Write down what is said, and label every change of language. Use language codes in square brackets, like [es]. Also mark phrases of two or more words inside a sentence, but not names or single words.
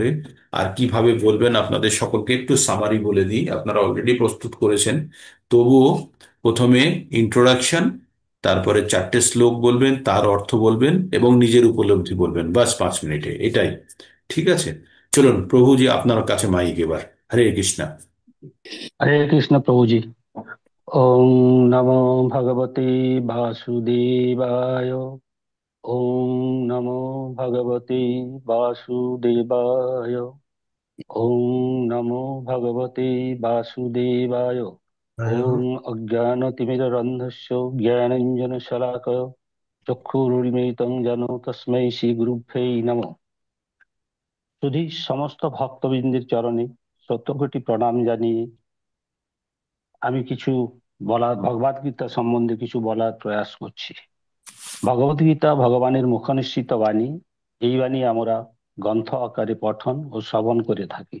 [bn] আর কিভাবে বলবেন আপনাদের সকলকে একটু সামারি বলে দিই, আপনারা অলরেডি প্রস্তুত করেছেন। তবুও প্রথমে ইন্ট্রোডাকশন, তারপরে 4টে শ্লোক বলবেন, তার অর্থ বলবেন এবং নিজের উপলব্ধি বলবেন, বাস 5 মিনিটে, এটাই। ঠিক আছে, চলুন প্রভুজি, আপনার কাছে মাইক এবার। হরে কৃষ্ণা। [hi] हरे कृष्ण प्रभु जी। [sa] ओम नमो भगवते वासुदेवाय। ओम नमो भगवते वासुदेवाय। ओम नमो भगवते वासुदेवाय। ओम अज्ञानतिमिरन्धस्य ज्ञानञ्जनशलाकया चक्षुरुन्मीलितं येन तस्मै श्रीगुरुभ्यै नमः। [bn] শুধু সমস্ত ভক্তবৃন্দের চরণে শতকোটি প্রণাম জানিয়ে আমি কিছু ভগবদ গীতা সম্বন্ধে কিছু বলার প্রয়াস করছি। ভগবদ গীতা ভগবানের মুখনিসৃত বাণী। এই বাণী আমরা গ্রন্থ আকারে পঠন ও শ্রবণ করে থাকি।